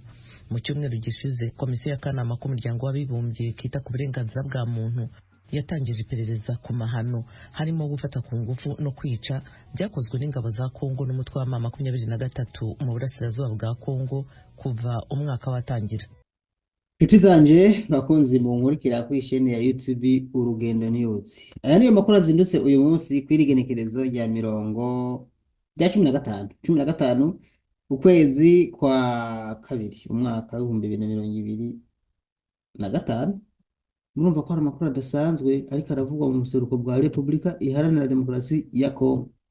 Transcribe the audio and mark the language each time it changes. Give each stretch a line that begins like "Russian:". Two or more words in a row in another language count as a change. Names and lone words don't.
Rundi: Mu cyumweru gishize, komisiyo y'akanama k'umuryango w'abibumbye kita ku burenganzira bwa muntu yatangije iperereza ku mahano harimo gufata ku ngufu no kwica byakozwe n'ingabo za Kongo n'umutwe wa M23 mu burasirazuba bwa Kongo kuva umwaka watangira. Inshuti zanje bakunzi mu nkurikira kuri chaîne ya YouTube Urugendo News. Aya niyo makuru azindutse uyu munsi kwirigenekerezo rya 15 ukwezi kwa kabiri umwaka wa 2025. Murumva ko ari amakuru adasanzwe ariko aravugwa mu buseruko bwa Repubulika Iharanira Demokarasi ya Kongo.